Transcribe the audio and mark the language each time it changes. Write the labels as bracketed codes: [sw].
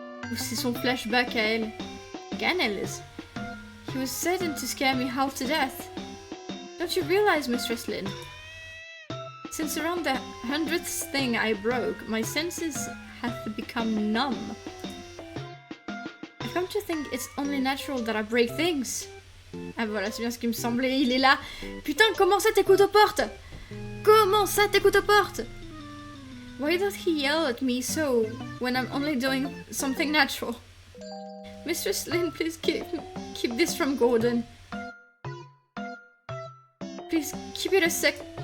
[fr] Ou c'est son flashback à elle? [en] Again, Alice. He was certain to scare me half to death. Don't you realize, Mistress Lynn? Since around the 100th thing I broke, my senses have become numb. I've come to think it's only natural that I break things. [fr] Ah voilà, c'est bien ce qui me semblait, il est là. Putain, comment ça t'écoutes aux portes? Comment ça t'écoutes aux portes? [en] Why does he yell at me so when I'm only doing something natural? Mistress Lynn, please keep this from Gordon. Please keep it a sec.